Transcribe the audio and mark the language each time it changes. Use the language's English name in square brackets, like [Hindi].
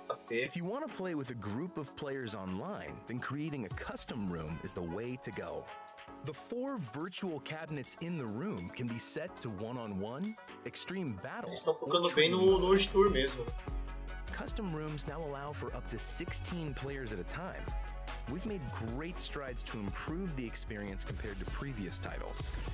[English] If you want to play with a group of players online, then creating a custom room is the way to go. The 4 virtual cabinets in the room can be set to one-on-one, extreme battle. [Portuguese] Eles estão focando bem no World Tour mesmo. [English] Custom rooms now allow for up to 16 players at a time. We've made great strides to improve the experience compared to previous titles.